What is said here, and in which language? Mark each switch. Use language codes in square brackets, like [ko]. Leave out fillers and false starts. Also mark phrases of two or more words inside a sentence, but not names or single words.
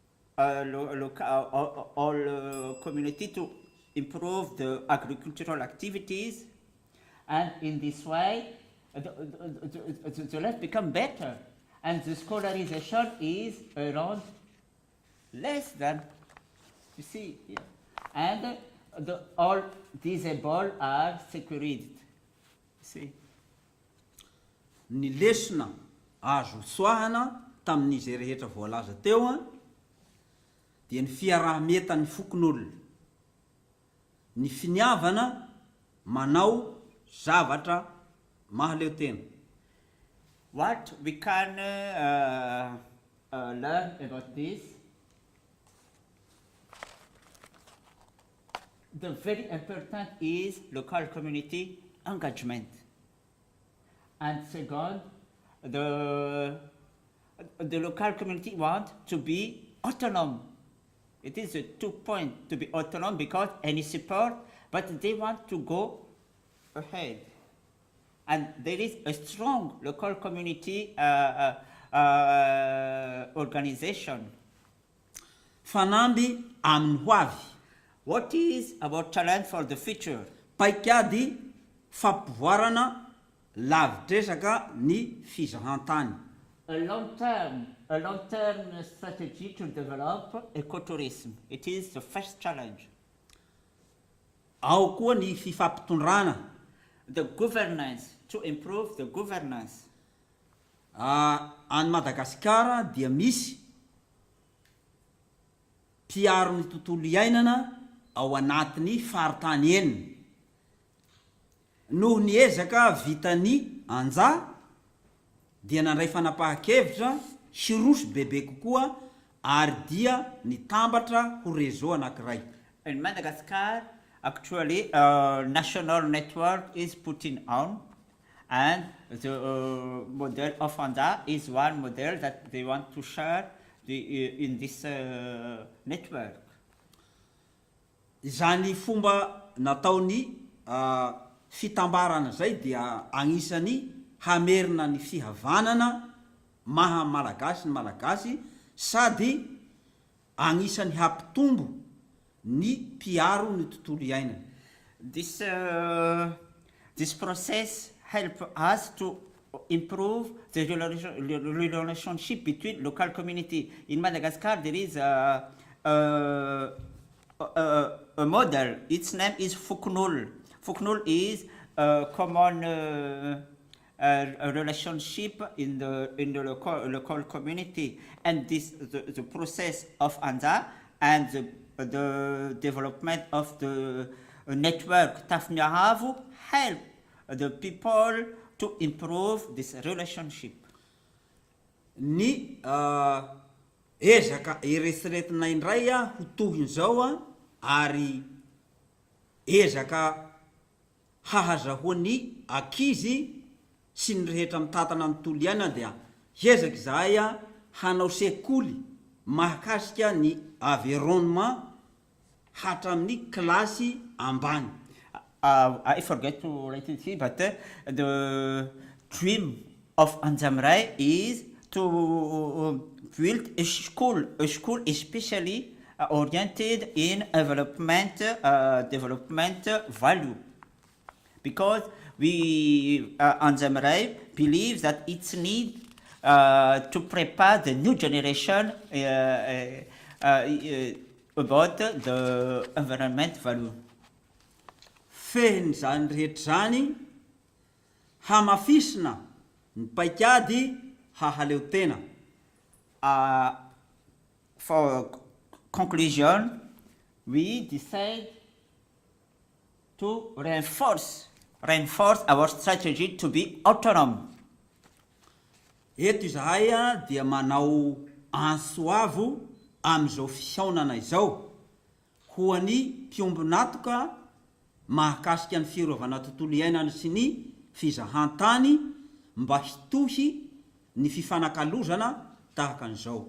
[en] all community to improve the agricultural activities, and in this way the life become better, and the scholarization is around less than, you see here, and all disabled are secured. See. [mg] Ny lesona azo soahana tamin'izy rehetra voalaza teo dia ny fiaraha-mientan'ny fokon'olona, ny finiavana manao zavatra mahaleo tena. [en] What we can learn about this, the very important is local community engagement. And second, the local community want to be autonomous. It is a 2 point to be autonomous because any support, but they want to go ahead. And there is a strong local community organization. [mg] Fanamby amin'ny hoavy, [en] What is our challenge for the future? [mg] paikady fampivoarana lavitresaka ny fizahantany. [en] A long-term strategy to develop ecotourism. It is the first challenge. [mg] Ao koa ny fifampitondrana. [en] The governance, to improve the governance. [mg] Any Madagasikara dia misy mpiaro ny tontolo iainana ao anatin'ny faritany enina. Noho ny ezaka vitany Anja dia nandray fanapahan-kevitra sy bebe kokoa ary dia nitambatra ho réseau anankiray. [en] In Madagascar, actually, a national network is putting on, and the model of Anja is one model that they want to share in this network. [mg] Izany fomba nataony fitambarana zay dia agnisany hamerina ny fihavanana maha malagasy ny malagasy sady agnisany hampitombo ny mpiaro ny tontolo iainana. [en] This process help us to improve the relationship between local community. In Madagascar, there is a model. Its name is Fuknul. Fuknul is a common a relationship in the local community, and the process of Anja and the development of the network Tafniahavu help the people to improve this relationship. [mg] Ny ezaka eritreretina indray a ho tohin'izao a ary ezaka hahazahoan'ny ankizy sy ny rehetra mitatana amin'ny tontolo iainana dia hiezaka izahay a hanao sekoly mahakasika ny environnement hatramin'ny kilasy ambany. [en] I forget to write it here, but the dream of Anjamrai is to build a school especially oriented in development value, because we Anjamrai believes that it's need to prepare the new generation about the environment value. [mg] Fehiny zany rehetra zany hamafisina ny paikady hahaleo tena. [en] For conclusion, we decide to reinforce our strategy to be autonomous. [mg] Eto izahay a dia manao ansoavo amin'izao fihaonana izao ho an'ny mpiombonatoka mahakasika ny fiarovana tontolo iainana sy ny fizahantany mba hitohy ny fifanakalozana tahaka an'izao.